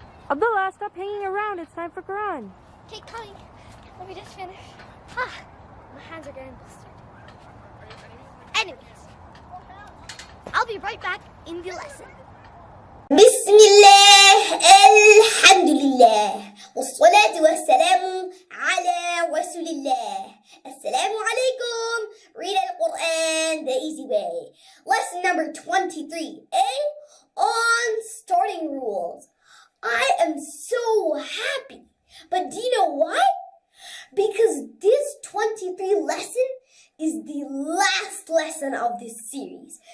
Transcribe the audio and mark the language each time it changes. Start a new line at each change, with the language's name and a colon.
English: Abdullah, stop hanging around. It's time for Quran. Okay, coming. Let me just finish. Ah, my hands are getting blistered. Anyways, I'll be right back in the lesson.
Arabic: بسم الله الحمد لله والصلاة والسلام على رسول الله. Assalamu alaikum.
English: Read Al-Quran the easy way. Lesson number 23A on starting rules. I am so happy. But do you know why? Because this 23 lesson is the last lesson of this series.